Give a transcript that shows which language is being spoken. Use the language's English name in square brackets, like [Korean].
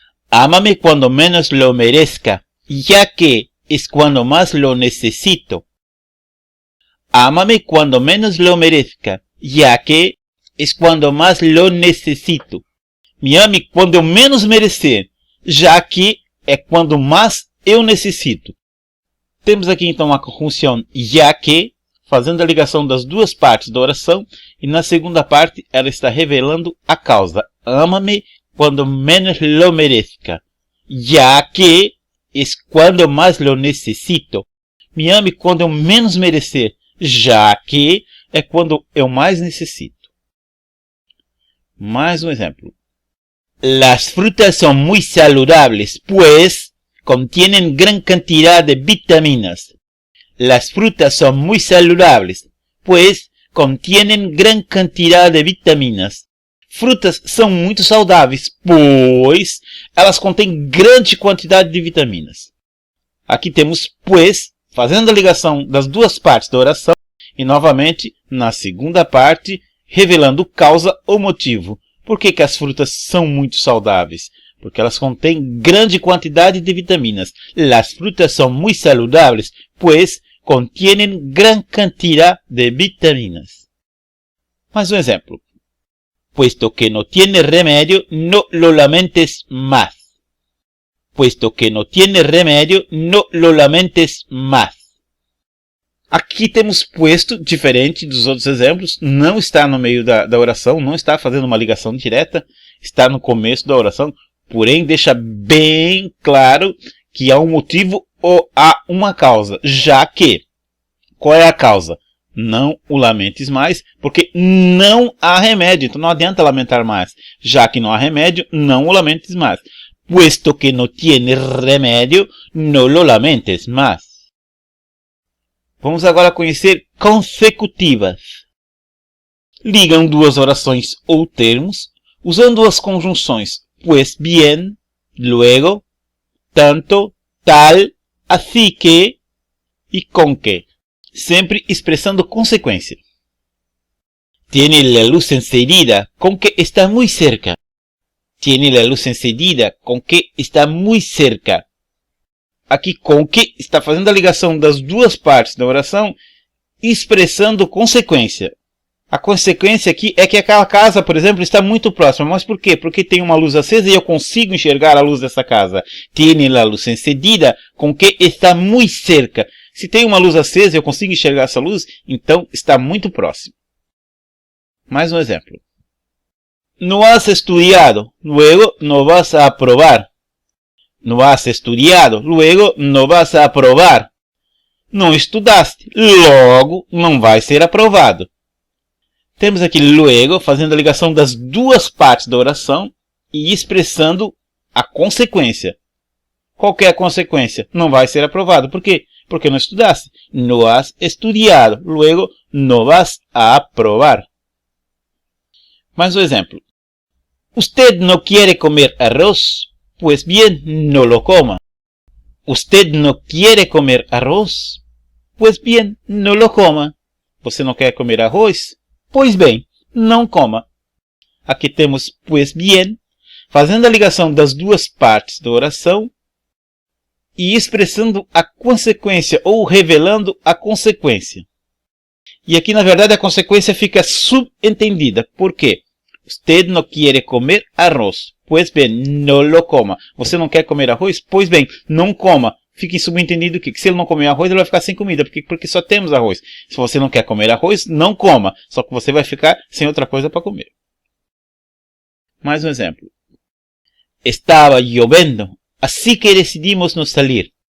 [Spanish] Ámame cuando menos lo merezca, ya que es cuando más lo necesito. Ámame cuando menos lo merezca, ya que es cuando más lo necesito. [Portuguese] Me ame quando eu menos merecer, já que é quando mais eu necessito. Temos aqui então a conjunção ya que, fazendo a ligação das duas partes da oração, e na segunda parte ela está revelando a causa. [Spanish] Ama-me quando menos lo merezca, ya que es quando mais lo necessito. [Portuguese] Me ame quando eu menos merecer, já que é quando eu mais necessito. Mais um exemplo. [Spanish] Las frutas son muy saludables, pues contienen gran cantidad de vitaminas. Las frutas son muy saludables, pues contienen gran cantidad de vitaminas. [Portuguese] Frutas são muito saudáveis, pois elas contêm grande quantidade de vitaminas. Aqui temos pues, fazendo a ligação das duas partes da oração, e novamente, na segunda parte, revelando causa ou motivo. Por que as frutas são muito saudáveis? Porque elas contêm grande quantidade de vitaminas. [Spanish] Las frutas son muy saludables, pues contienen gran cantidad de vitaminas. [Portuguese] Mais um exemplo. [Spanish] Puesto que no tiene remedio, no lo lamentes más. Puesto que no tiene remedio, no lo lamentes más. [Portuguese] Aqui temos puesto, diferente dos outros exemplos, não está no meio da oração, não está fazendo uma ligação direta, está no começo da oração, porém deixa bem claro que há um motivo ou há uma causa, já que, qual é a causa? Não o lamentes mais, porque não há remédio, então não adianta lamentar mais. Já que não há remédio, não o lamentes mais. [Spanish] Puesto que no tiene remédio, no lo lamentes más. [Portuguese] Vamos agora conhecer consecutivas. Ligam duas orações ou termos, usando as conjunções pues bien, luego, tanto, tal, así que e con que. Sempre expressando consequência. [Spanish] Tiene la luz encendida con que está muy cerca. Tiene la luz encendida con que está muy cerca. [Portuguese] Aqui com que está fazendo a ligação das duas partes da oração, expressando consequência. A consequência aqui é que aquela casa, por exemplo, está muito próxima. Mas por quê? Porque tem uma luz acesa e eu consigo enxergar a luz dessa casa. [Spanish] Tiene la luz encendida con que está muy cerca. [Portuguese] Se tem uma luz acesa e eu consigo enxergar essa luz, então está muito próximo. Mais um exemplo. [Spanish] No has estudiado, luego no vas a aprobar. no has estudiado, luego no vas a aprobar. [Portuguese] Não estudaste, logo não vai ser aprovado. Temos aqui luego fazendo a ligação das duas partes da oração e expressando a consequência. Qual que é a consequência? Não vai ser aprovado. Por quê? Porque não estudaste. [Spanish] No has estudiado, luego no vas a aprobar. [Portuguese] Mais um exemplo. [Spanish] Usted no quiere comer arroz? Pues bien, no lo coma. Usted no quiere comer arroz? Pues bien, no lo coma. [Portuguese] Você não quer comer arroz? Pois bem, não coma. Aqui temos pues bien, fazendo a ligação das duas partes da oração e expressando a consequência ou revelando a consequência. E aqui, na verdade, a consequência fica subentendida. Por quê? [Spanish] Usted no quiere comer arroz. Pues bem, no lo coma. [Portuguese] Você não quer comer arroz? Pois bem, não coma. Fique subentendido que se ele não comer arroz, ele vai ficar sem comida, porque só temos arroz. Se você não quer comer arroz, não coma. Só que você vai ficar sem outra coisa para comer. Mais um exemplo. Estava chovendo, [Spanish] así que decidimos no salir.